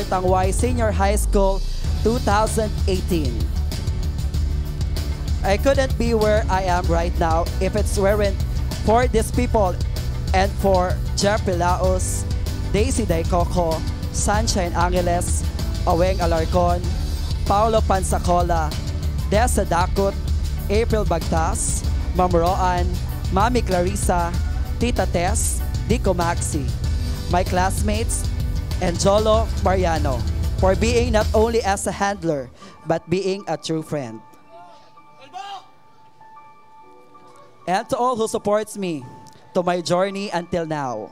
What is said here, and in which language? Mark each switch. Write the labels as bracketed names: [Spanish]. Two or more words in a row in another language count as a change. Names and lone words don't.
[English] Tangway Senior High School 2018. I couldn't be where I am right now if it weren't for these people and for Jeffrey Laos, Daisy Daycoco, Sunshine Angeles, Aweng Alarcon, Paulo Pansacola, Dessa Dakut, April Bagtas, Ma'am Roan, Mami Clarissa, Tita Tess, Dico Maxi, my classmates, and Jolo Mariano for being not only as a handler, but being a true friend. And to all who supports me to my journey until now.